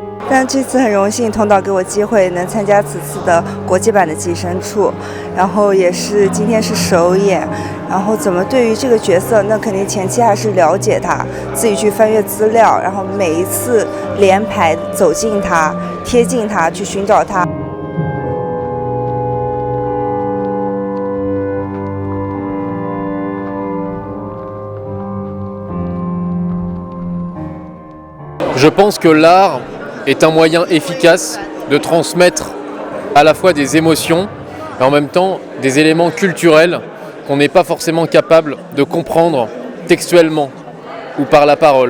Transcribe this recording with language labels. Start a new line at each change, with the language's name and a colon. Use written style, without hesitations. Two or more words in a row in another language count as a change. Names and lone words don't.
Chinese: 但这次很荣幸同导给我机会能参加此次的国际版的寄生处，然后也是今天是首演，然后怎么对于这个角色，那肯定前期还是了解他，自己去翻阅资料，然后每一次连排走近他，贴近他，去寻找他。
French: Je pense que l'art est un moyen efficace de transmettre à la fois des émotions et en même temps des éléments culturels qu'on n'est pas forcément capable de comprendre textuellement ou par la parole.